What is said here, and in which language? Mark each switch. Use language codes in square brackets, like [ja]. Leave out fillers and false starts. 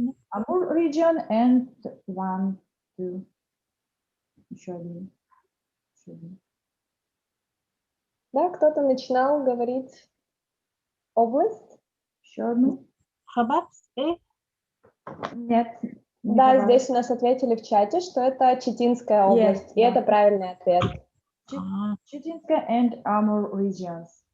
[en] Амур region and one, two. [ru] Еще один. Да, кто-то начинал говорить область. Еще одну. Хабаровск? Нет. Да, здесь у нас ответили в чате, что это Читинская область. И это правильный ответ. [en] Читинская and Amur regions.